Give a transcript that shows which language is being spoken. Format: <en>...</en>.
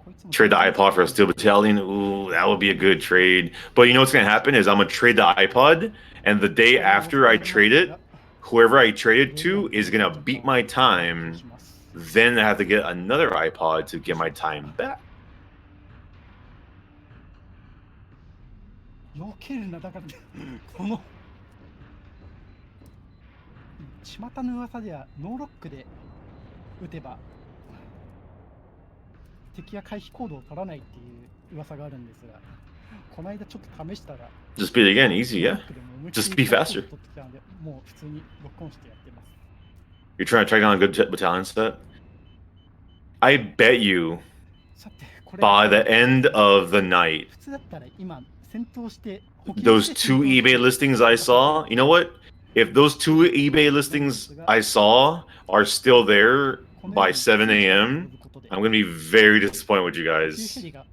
<en>Trade the iPod for a Steel Battalion. Ooh, that would be a good trade. But you know what's gonna happen is I'm gonna trade the iPod, and the day after I trade it, whoever I traded to is gonna beat my time. Then I have to get another iPod to get my time back.</en> <ja>避けるな、だからこの巷の噂ではノーロックで撃てば敵は回避行動を取らないっていう噂があるんですが、この間ちょっと試したら</ja> <en>Just beat it again, easy, yeah. Just be faster.</en> <ja>もう普通にロックオンしてやってます。</ja> <en>You're trying to track down a good battalion set? I bet you by the end of the night, those 2 eBay listings I saw, you know what? If those 2 eBay listings I saw are still there by 7 a.m., I'm going to be very disappointed with you guys.</en>